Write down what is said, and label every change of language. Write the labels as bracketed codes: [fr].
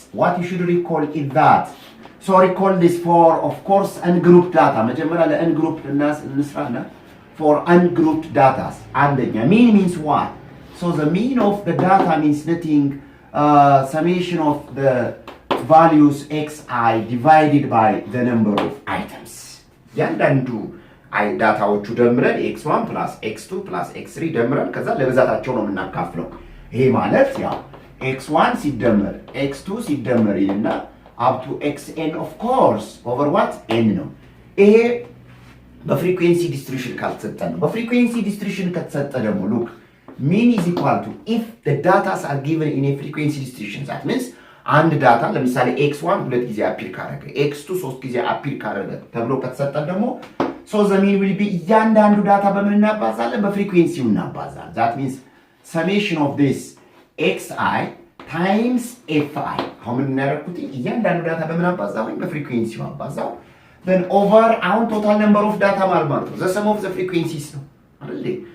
[en] What you should recall is that. So recall this for, of course, ungrouped data. [am] መጀመሪያ ለungrouped እንስራና [en] for ungrouped data. አንደኛ mean means what? So the mean of the data means nothing, summation of the values xi divided by the number of items. [am] ያንዳንዱ ዳታዎቹ ደምረን x1 plus x2 plus x3 ደምረን ከዛ ለብዛታቸው ነው የምናካፍለው። ይሄ ማለት ያው x1 ሲደመር x2 ሲደመር ይልና [en] up to xn of course over what [am] n ነው። ይሄ በፍሪኩዌንሲ ዲስትሪቢዩሽን ካልተሰጠ ነው። በፍሪኩዌንሲ ዲስትሪቢዩሽን ከተሰጠ ደግሞ [en] look mean is equal to if the data are given in a frequency distribution that means [am] አንድ ዳታ ለምሳሌ x1 ሁለት ጊዜ አፒር ካረገ x2 ሶስት ጊዜ አፒር ካረገ ተብሎ ከተሰጠ ደግሞ [en] so the mean will be [am] እያንዳንዱ ዳታ በምን እናባዛለን? በፍሪኩዌንሲው እናባዛለን። [en] that means summation of this xi times fi [am] አሁን እናደርኩት እያንዳንዱ ዳታ በምን አባዛው? በፍሪኩዌንሲው አባዛው then over አሁን total number of data ማለት ነው [en] the sum of the frequencies [am] ነው አይደል?